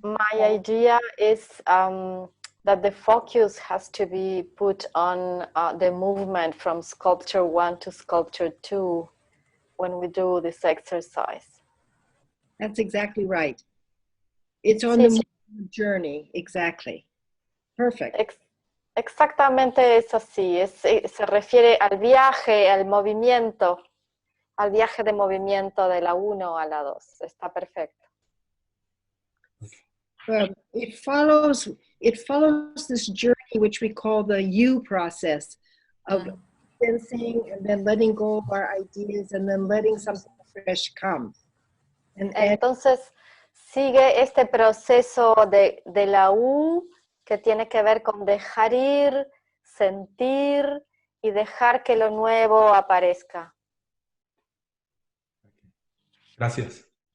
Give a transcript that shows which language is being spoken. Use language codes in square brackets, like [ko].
[en] My idea is that the focus has to be put on the movement from sculpture 1 to sculpture 2 when we do this exercise. That's exactly right. It's on the journey, exactly. Perfect. [es] Exactamente es así. Se refiere al viaje, al movimiento, al viaje de movimiento de la 1 a la 2. Está perfecto. [en] It follows this journey which we call the U process of sensing and then letting go of our ideas and then letting something fresh come. [es] Entonces sigue este proceso de la U que tiene que ver con dejar ir, sentir y dejar que lo nuevo aparezca. Gracias.